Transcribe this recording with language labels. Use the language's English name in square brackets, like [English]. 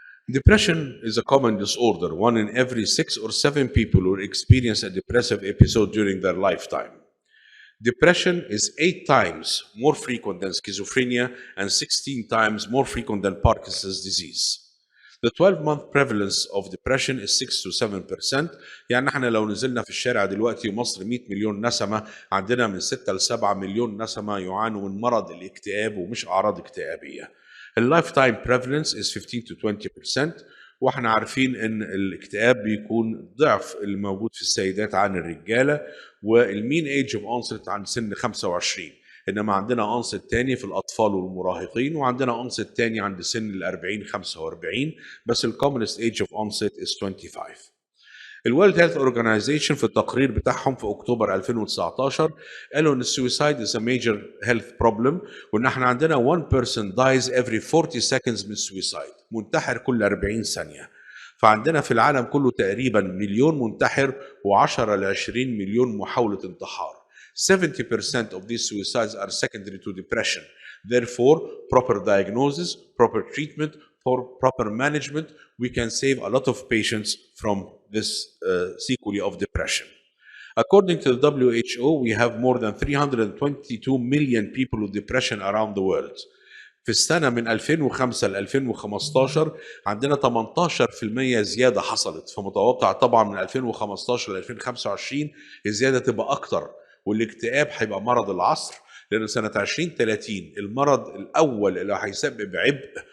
[English] Depression is a common disorder. 1 in every 6 or 7 people will experience a depressive episode during their lifetime. Depression is 8 times more frequent than schizophrenia and 16 times more frequent than Parkinson's disease. The 12-month prevalence of depression is 6 to 7%. [Arabic] يعني احنا لو نزلنا في الشارع دلوقتي مصر 100 مليون نسمة، عندنا من 6 ل 7 مليون نسمة يعانوا من مرض الاكتئاب ومش أعراض اكتئابية. [English] اللايف-تايم prevalence is 15 to 20%. [Arabic] واحنا عارفين ان الاكتئاب بيكون ضعف اللي موجود في السيدات عن الرجاله، والمين ايج اوف اونست عند سن 25، انما عندنا اونست تاني في الاطفال والمراهقين، وعندنا اونست تاني عند سن ال 40 45، [English] بس الكومنست age of onset is 25. الورلد هيلث اورجانيزيشن [Arabic] في التقرير بتاعهم في اكتوبر 2019 قالوا ان [English] السويسايد is a major health problem، [Arabic] وان احنا عندنا [English] 1 person dies every 40 seconds [Arabic] من السويسايد، منتحر كل 40 ثانيه. فعندنا في العالم كله تقريبا مليون منتحر و10 ل 20 مليون محاوله انتحار. [English] 70% of these suicides are secondary to depression. Therefore, proper diagnosis, proper treatment, for proper management, we can save a lot of patients from this sequelae of depression. According to the WHO, we have more than 322 million people with depression around the world. [Arabic] في السنة من 2005 ل 2015 عندنا 18% زيادة حصلت، فمتوقع طبعا من 2015 ل 2025 الزيادة تبقى أكتر، والاكتئاب هيبقى مرض العصر، لأن سنة 2030 المرض الأول اللي هيسبب عبء